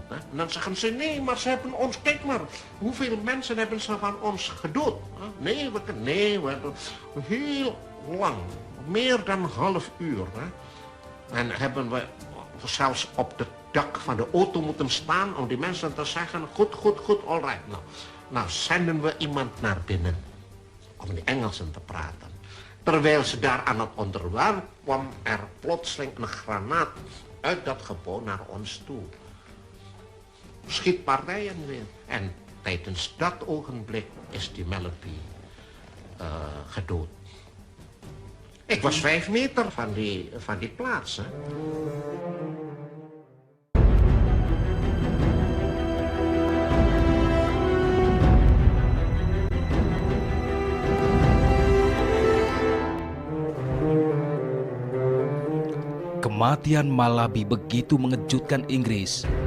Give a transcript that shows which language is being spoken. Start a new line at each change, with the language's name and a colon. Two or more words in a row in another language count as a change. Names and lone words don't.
Dutch: En dan zeggen ze, nee, maar ze hebben ons, kijk maar, hoeveel mensen hebben ze van ons gedood? Nee, we hebben heel lang, meer dan een half uur. En hebben we zelfs op het dak van de auto moeten staan om die mensen te zeggen, goed,
English: all right.
Dutch: Nou zenden we iemand naar binnen om die Engelsen te praten. Terwijl ze daar aan het onderwerp kwam er plotseling een granaat uit dat gebouw naar ons toe. Schietpartijen weer. En tijdens dat ogenblik is die Melody gedood. Ik was 5 meter van die plaats. Hè.
Indonesian: Kematian Malabi begitu mengejutkan Inggris.